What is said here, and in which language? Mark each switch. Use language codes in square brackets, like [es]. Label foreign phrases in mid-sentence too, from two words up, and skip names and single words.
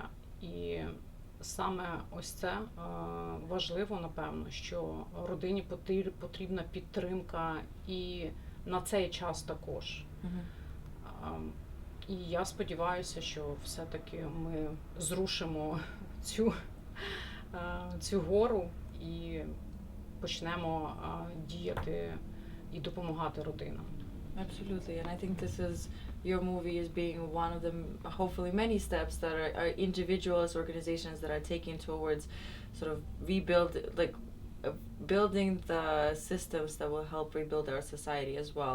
[uk] І саме ось це важливо, напевно, що родині потрібна підтримка і на цей час також. І я сподіваюся, що все-таки ми зрушимо цю гору і почнемо діяти і допомагати родинам. [en] Absolutely, and I think this is, your movie is being one of the hopefully many steps that are individuals, organizations that are taking towards sort of building the systems that will help rebuild our society as well.